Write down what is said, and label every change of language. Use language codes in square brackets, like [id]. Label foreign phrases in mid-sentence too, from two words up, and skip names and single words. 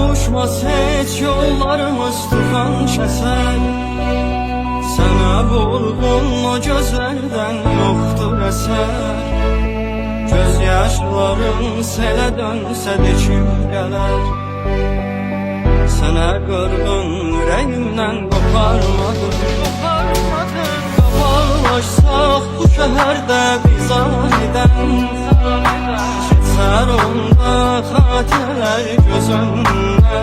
[tr] Ulaşmaz hiç yollarımız tufan keser. Sana vurgun o gözlerden yoktur eser. [az] Gözyaşlarım selə dönsə dikib gələr. Sənə qırğın ürəyimdən qoparmadım. Qabarlaşsaq bu şəhərdə biz anidən, keçər onda xatirələr göz önündən.